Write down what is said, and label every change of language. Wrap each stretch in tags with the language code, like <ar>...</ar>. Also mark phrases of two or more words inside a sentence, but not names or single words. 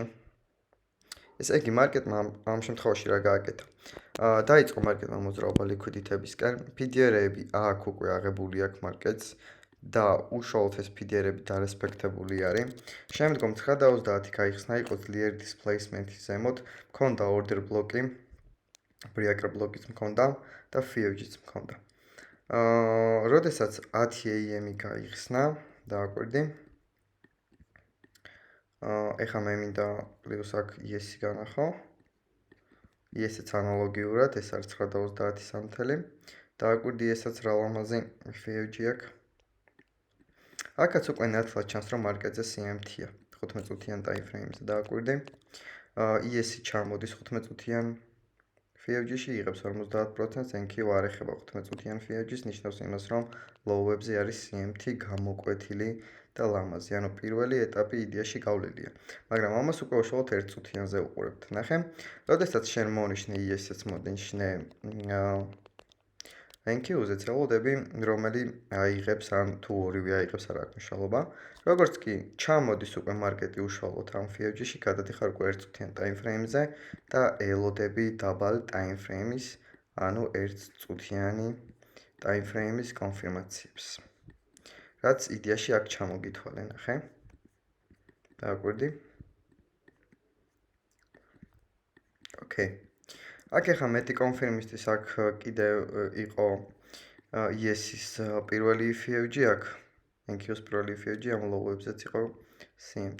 <ka>ეს იგი მარკეტმა ამ შემთხვევაში რა გააკეთა. დაიწყო მარკეტმა მოძრაობა liquidity-ებისკენ. PDR-ები აქ უკვე აღებული აქვს მარკეტს. და უშუალოდ ეს PDR-ები დარესპექტებული არის. შემდგომ 9:30 გაიხსნა, იყო ძლიერი displacement-ის ზემოთ, მქონდა</ka> <en>order block-</en> <ka>ი,</ka> <en>breaker block-</en> <ka>იც მქონდა და FUG-იც მქონდა. როდესაც 10 AM-ი გაიხსნა, დააკვირდი. ეხლა მე მინდა პლუს აქ ES-ი განახო. ES-იც ანალოგიურად, ეს არის 9:30 სამთელი. დააკვირდი ES-აც რა ლამაზი FUG აქვს. აქაც უკვე ნათლად ჩანს, რომ მარკეტზე CMT-ია 15 წუთიან</ka> <en>time frame-</en> <ka>ზე დააკვირდი. ES-ი ჩამოდის 15 წუთიან FUG-ში, იღებს 50%, NQ არ ეხება 15 წუთიან FUG-ს, ნიშნავს იმას, რომ low-ებზე არის CMT გამოკვეთილი და ლამაზი. ანუ პირველი ეტაპი იდეაში გავლილია. მაგრამ ამას უკვე უშუალოდ 1 წუთიანზე უყურებთ. ნახე, როდესაც შენ მონიშნე ES-ს მონიშნე NQ-ზე ცელოდები, რომელი აიღებს ან თუ ორივე აიღებს არ აქვს მნიშვნელობა. როგორც კი ჩამოდის უკვე მარკეტი უშუალოდ ამ FUG-ში, გადადიხარ უკვე 1 წუთიან</ka> <en>time frame-</en> <ka>ზე და ელოდები დაბალ</ka> <en>time frame-</en> <ka>ის, ანუ 1 წუთიანი</ka> <en>time frame-</en> <ka>ის კონფირმაციებს. რაც იდეაში აქ ჩამოგითვალე, ნახე. დააკვირდი. ოკეი. აქ ახლა მეტი კონფირმისთვის აქ კიდევ იყო ES-ის პირველი FUG აქ, NQ-ს პირველი FUG ამ low-ებზეც იყო CMT.</ka>